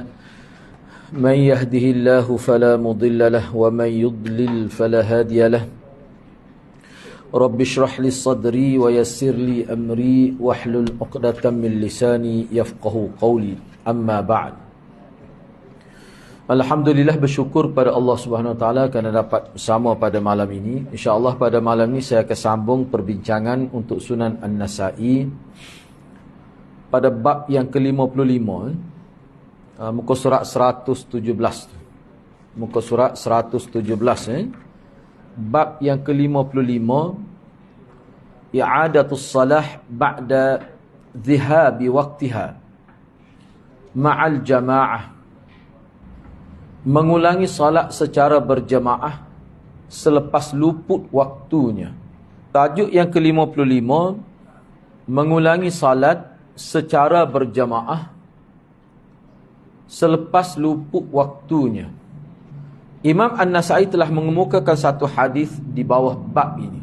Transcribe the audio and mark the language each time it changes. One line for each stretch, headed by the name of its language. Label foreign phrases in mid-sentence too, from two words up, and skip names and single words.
Arabic: من يهده الله فلا مضل له ومن يضلل فلا هادي له. رب اشرح لي صدري ويسر لي أمري واحلل عقدة من لساني يفقهوا قولي. أما بعد.
Malay: Alhamdulillah, bersyukur pada
Arabic: الله سبحانه وتعالى
Malay: kerana dapat bersama pada malam ini. Insya-Allah pada malam ini saya akan sambung perbincangan untuk Sunan An-Nasa'i pada bab yang ke-55, muka surat 117. Muka surat 117 bab yang ke-55,
Arabic: إعادة الصلاة بعد ذهاب وقتها مع الجماعة,
Malay: mengulangi salat secara berjamaah selepas luput waktunya. Tajuk yang ke-55, mengulangi salat secara berjamaah selepas luput waktunya. Imam An-Nasa'i telah mengemukakan satu hadis di bawah bab ini.